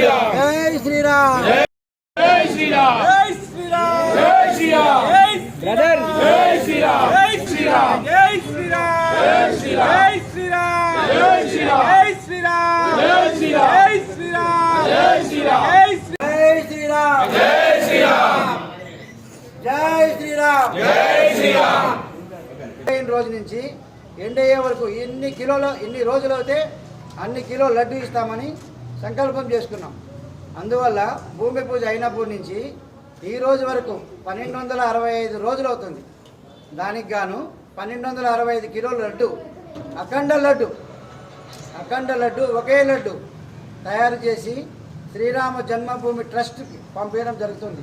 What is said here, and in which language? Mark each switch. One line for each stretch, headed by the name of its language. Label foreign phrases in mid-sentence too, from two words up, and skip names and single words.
Hindi: राम जय श्री राम जय श्री राम जय श्री राम जय श्री राम ब्रदर जय श्री राम जय श्री राम जय श्री राम जय श्री राम जय श्री राम जय श्री राम जय श्री राम जय श्री राम जय श्री राम जय श्री राम जय श्री राम जय श्री राम जय श्री राम जय श्री राम
Telugu: రోజు నుంచి ఎండ్ అయ్యే వరకు ఎన్ని రోజులు అయితే అన్ని కిలో లడ్డు ఇస్తామని సంకల్పం చేసుకున్నాం. అందువల్ల భూమి పూజ అయినప్పటి నుంచి ఈ రోజు వరకు 1265 రోజులు అవుతుంది. దానికి గాను 1265 కిలోల లడ్డు అఖండ లడ్డు ఒకే లడ్డు తయారు చేసి శ్రీరామ జన్మభూమి ట్రస్ట్కి పంపించడం జరుగుతుంది.